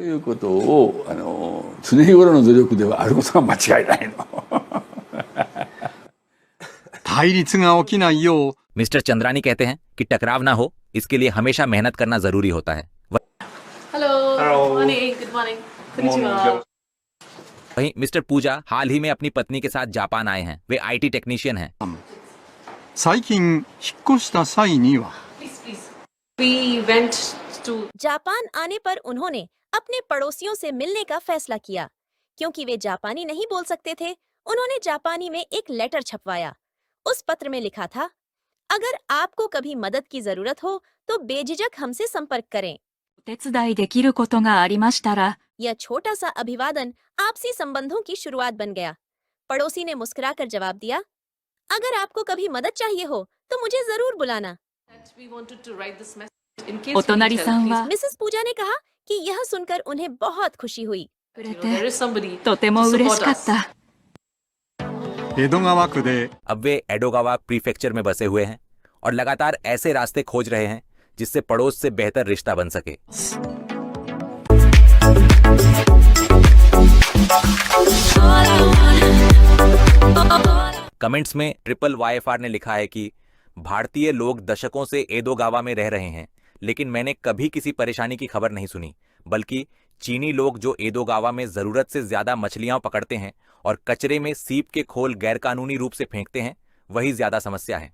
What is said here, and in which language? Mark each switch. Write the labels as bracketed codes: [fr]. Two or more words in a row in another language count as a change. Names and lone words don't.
[hi] मिस्टर चंद्रानी कहते हैं कि टकराव ना हो, इसके लिए हमेशा मेहनत करना जरूरी होता है। वहीं मिस्टर पूजा हाल ही में अपनी पत्नी के साथ जापान आए हैं। वे IT टेक्नीशियन हैं। [en] We went to [hi] जापान आने पर उन्होंने अपने पड़ोसियों से मिलने का फैसला किया। क्योंकि वे जापानी नहीं बोल सकते थे, उन्होंने जापानी में एक लेटर छपवाया। उस पत्र में लिखा था, अगर आपको कभी मदद की जरूरत हो तो बेझिझक हमसे संपर्क करें। [ja] お手伝いできることがありましたら、 [hi] यह छोटा सा अभिवादन आपसी संबंधों की शुरुआत बन गया। पड़ोसी ने मुस्कुराकर जवाब दिया, अगर आपको कभी मदद चाहिए हो तो मुझे जरूर बुलाना। [en] that we wanted to write this message in case [ja] お [en] we need [ja] 隣 [en] help, [ja] さん [en] please. [ja] は [hi] मिसेस पूजा ने कहा कि यह सुनकर उन्हें बहुत खुशी हुई। [ja] くれ [en] You know, there [ja] て [en] is somebody [ja] とても [en] to [ja] 嬉 [en] support [ja] しかっ [en] us. [ja] た。江戸川区で [hi] अब वे एडोगावा प्रीफेक्चर में बसे हुए हैं और लगातार ऐसे रास्ते खोज रहे हैं जिससे पड़ोस से बेहतर रिश्ता बन सके। कमेंट्स में YYFR ने लिखा है कि भारतीय लोग दशकों से एदोगावा में रह रहे हैं, लेकिन मैंने कभी किसी परेशानी की खबर नहीं सुनी, बल्कि चीनी लोग जो एदोगावा में जरूरत से ज्यादा मछलियां पकड़ते हैं और कचरे में सीप के खोल गैरकानूनी रूप से फेंकते हैं, वही ज्यादा समस्या है।